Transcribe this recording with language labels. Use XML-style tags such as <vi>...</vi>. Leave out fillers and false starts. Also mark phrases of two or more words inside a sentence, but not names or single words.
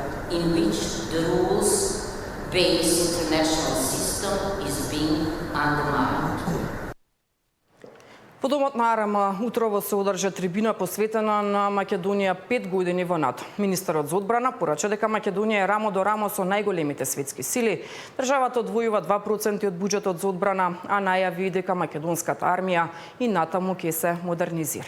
<en>in which the rules-based international system is being undermined.</en> <mk>По домот на Арама утрово се одржа трибина посветена на Македонија 5 години во НАТО. Министерот за одбрана порача дека Македонија е рамо до рамо со најголемите светски сили. Државата одвојува 2% од буџетот за одбрана, а најави дека македонската армија и натаму ќе се модернизира.</mk>